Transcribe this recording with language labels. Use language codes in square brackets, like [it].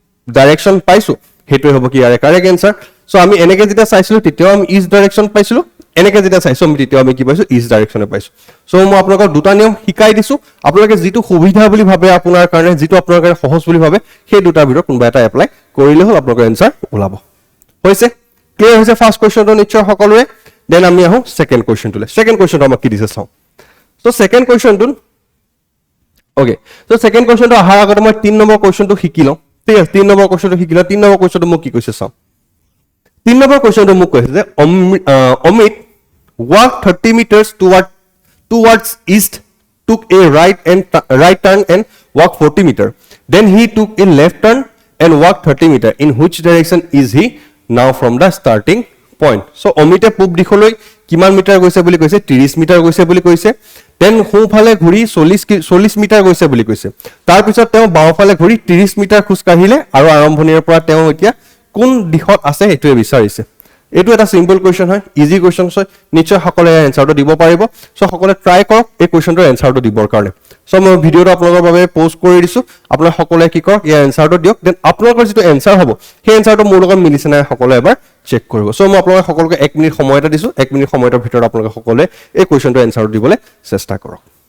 [as] Direction পাইছো হেতু হ'ব কি ইয়াৰে কাৰেক্ট আনসাৰ সো আমি এনেকে যেটা চাইছিলো তেতিয়াও আমি ইষ্ট ডাইৰেকচন পাইছিলো এনেকে যেটা চাইছো আমি তেতিয়াও আমি কি পাইছো ইষ্ট ডাইৰেকচনে পাইছো সো মই আপোনালোকক দুটা নিয়ম শিকাই দিছো আপোনালোকে যেটো সুবিধা বুলি ভাবে আপোনাৰ কাৰণে যেটো আপোনাৰ কাৰণে সহজ বুলি ভাবে সেই দুটা ভিতৰত কোনবা এটা এপ্লাই কৰিলে হল আপোনালোকৰ আনসাৰ ওলাব হৈছে ক্লিয়াৰ হৈছে ফাৰ্স্ট কোৱেশ্চনটো নিশ্চয় সকলোৱে দেন আমি আহো সেকেন্ড কোৱেশ্চনটোলে সেকেন্ড কোৱেশ্চনটো আমাক কি দিছে চাও so second কোৱেশ্চনটো okay so second কোৱেশ্চনটো আহাৰ আগতে মই 3 নম্বৰ কোৱেশ্চনটো শিকি লওঁ ঠিক আছে 3 নম্বৰ কোৱেশ্চনটো শিকি লওঁ 3 নম্বৰ কোৱেশ্চনটো মোক কি কৈছে চাও 3 নম্বৰ কোৱেশ্চনটো মোক কৈছে যে Amit [en] walked 30 meters towards east, took a right turn and walked 40 meter. Then he took a left turn and walked 30 meter. In which direction is he now from the starting point? [as] So Omite pub dikholoi kiman meter goise boli koise 30 meter goise boli koise. Then সোঁফালে ঘূৰি 40 metre গৈছে বুলি কৈছে তাৰ পিছত তেওঁ বাওঁফালে ঘূৰি 30 মিটাৰ খোজ কাঢ়িলে আৰু আৰম্ভণিৰ পৰা তেওঁ এতিয়া কোন দিশত আছে এটোৱে বিচাৰিছে এটো এটা সিম্পল কোৱেশ্চন হয় ইজি কোৱেশ্চন হয় নিশ্চয় সকলে এনসাৰটো দিব পাৰিব সো সকলে ট্ৰাই কৰক এই কোৱেশ্চনটোৰ এনসাৰটো দিবৰ কাৰণে সো মই ভিডিওটো আপোনালোকৰ বাবে পোষ্ট কৰি দিছো আপোনালোক সকলে কি কৰক এই এনসাৰটো দিয়ক দেন আপোনালোকৰ যেটো এনসাৰ হ'ব সেই এনসাৰটো মোৰ লগত মিলিছে নাই সকলে এবাৰ চেক কৰিব সো মই আপোনালোক সকলোকে 1 মিনিট সময় এটা দিছো 1 মিনিট সময়ৰ ভিতৰত আপোনালোক সকলে এই কোৱেশ্চনটোৰ এনসাৰটো দিবলৈ চেষ্টা কৰক